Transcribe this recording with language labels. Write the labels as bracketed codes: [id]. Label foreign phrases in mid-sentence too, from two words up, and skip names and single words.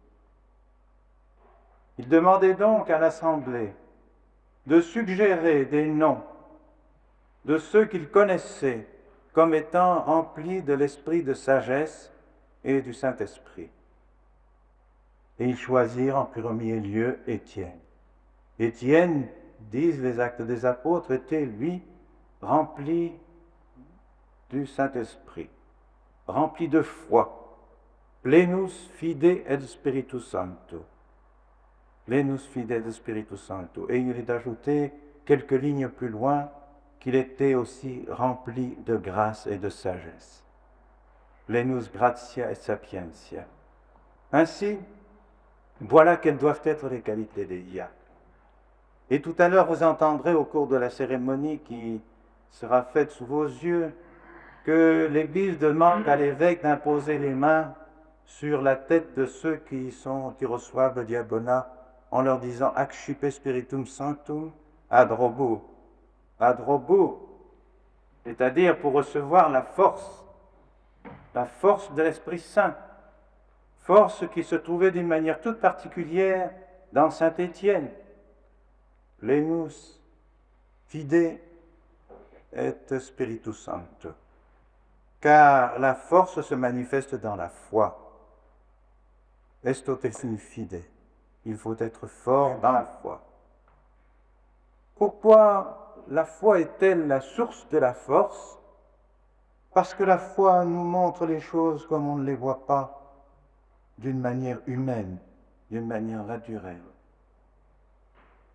[fr] Ils demandaient donc à l'Assemblée de suggérer des noms de ceux qu'ils connaissaient comme étant remplis de l'esprit de sagesse et du Saint-Esprit. Et ils choisirent en premier lieu Étienne. Étienne, disent les Actes des Apôtres, était, lui, rempli du Saint-Esprit, rempli de foi. [la] Plenus fide et Spiritus Sancto. Plenus fide et Spiritus Sancto. [fr] Et il est ajouté quelques lignes plus loin qu'il était aussi rempli de grâce et de sagesse. [la] Plenus gratia et sapientia. [fr] Ainsi, voilà quelles doivent être les qualités des diacres. Et tout à l'heure, vous entendrez au cours de la cérémonie qui sera faite sous vos yeux que l'Église demande à l'évêque d'imposer les mains sur la tête de ceux qui reçoivent le diaconat en leur disant [la] Accipe Spiritum Sanctum ad robo. Ad robo, [fr] c'est-à-dire pour recevoir la force de l'Esprit Saint, force qui se trouvait d'une manière toute particulière dans Saint Étienne. [la] Plenus fide et Spiritus Sancto. [fr] Car la force se manifeste dans la foi. [la] Estote fide. [fr] Il faut être fort dans la foi. Pourquoi la foi est-elle la source de la force? Parce que la foi nous montre les choses comme on ne les voit pas, d'une manière humaine, d'une manière naturelle.